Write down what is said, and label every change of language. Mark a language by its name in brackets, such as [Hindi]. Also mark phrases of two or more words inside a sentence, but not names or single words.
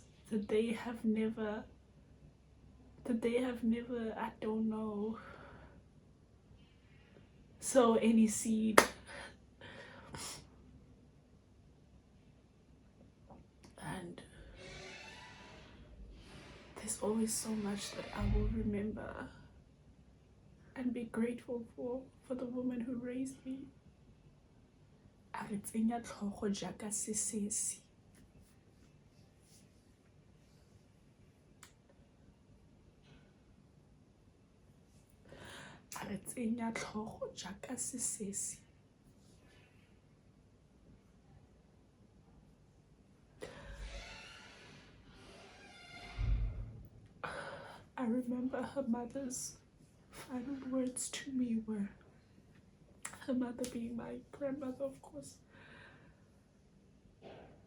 [English] That they have never, I don't know, sow any seed. And there's always so much that I will remember and be grateful for the woman who raised me. [Tswana] A re tsenya tlhogo jaaka sesesi. A re tsenya tlhogo jaaka sesesi. [English] I remember her mother's final words to me were, her mother being my grandmother, of course.